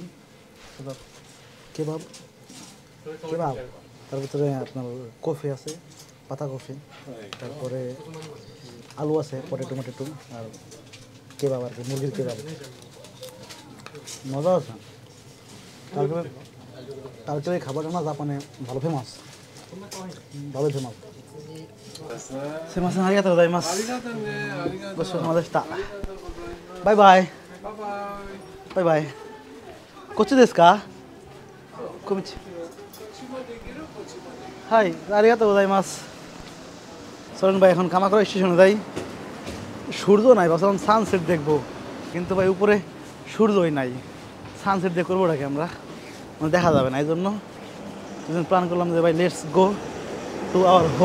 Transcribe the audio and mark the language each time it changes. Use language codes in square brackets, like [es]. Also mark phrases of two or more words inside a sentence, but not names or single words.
[bn] কেবাব কেবাব কেবাব, তার ভিতরে আপনার কফি আছে, পাতা কফি, তারপরে আলু আছে, পটেটো মটেটো, আর কেবাব আর কি, মুরগির কেবাব। মজা আছে। তারপরে এই খাবারটা না জাপানে ভালো ফেমাস, ভালো ফেমাস। [ja] すいません、ありがとうございます。ごちそうさまでした。バイバイ。バイバイ。こっちですか？こんにちは。はい、ありがとうございます。 [bn] চলেন ভাই এখন কামাকড়া স্টেশনে যাই। সূর্য নাই, ভাবছিলাম সানসেট দেখবো, কিন্তু ভাই উপরে সূর্যই নাই। সানসেট দিয়ে করবো ওটাকে আমরা, মানে দেখা যাবে না। এই জন্য প্ল্যান করলাম যে ভাই [en] Let's go to our home.